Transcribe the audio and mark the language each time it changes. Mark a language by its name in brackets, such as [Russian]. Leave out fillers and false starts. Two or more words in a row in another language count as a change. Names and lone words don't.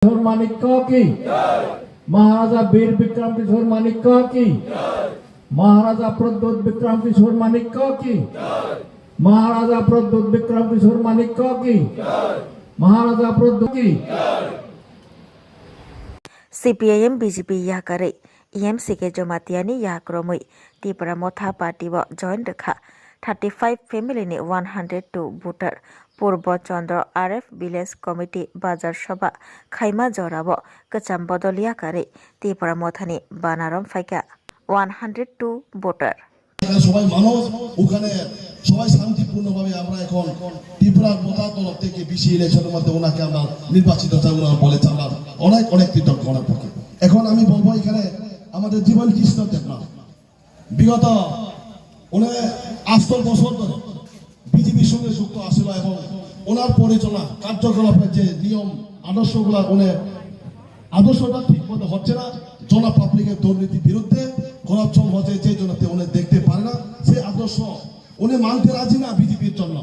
[Hindi] किशोर मानिक्य की, महाराजा वीर विक्रम किशोर मानिक्य की, महाराजा प्रद्योत विक्रम किशोर मानिक्य की, महाराजा प्रद्योत विक्रम किशोर मानिक्य की, महाराजा प्रद्योत की। [Kok Borok] CPIM BJP yakare EMC ke jomatiani yakromui Tripura Motha Party wo join rekha 35 family ni 102 voter Purbo Chandra RF Village Committee Bazar Sabha Khaima Jorabo Kacham Bodol yakare Tripura Motha ni Banaram Faika 102 voter [Bangla] সবাই মানুষ ওখানে সবাই শান্তিপূর্ণভাবে আমরা এখন ত্রিপুরার মোথা তরফ থেকে বিসি ইলেকশনের মধ্যে ওনাকে আমরা নির্বাচিত বলেছে আমরা অনেক অনেক কৃতজ্ঞ ওনার পক্ষে। এখন আমি বলবো এখানে আমাদের জীবন কৃষ্ণ দেবনাথ বিগত উনি 8 বছর ধরে বিজেপির সঙ্গে যুক্ত আসছিল এবং ওনার পরিচালনা কার্যকলাপের যে নিয়ম আদর্শগুলো উনি আদর্শটা ঠিক মতো হচ্ছে না, জনপাবলিকের দুর্নীতির বিরুদ্ধে করাপশন হচ্ছে যে জন্য উনি দেখতে পারে না, সেই আদর্শ উনি মানতে রাজি না বিজেপির জন্য।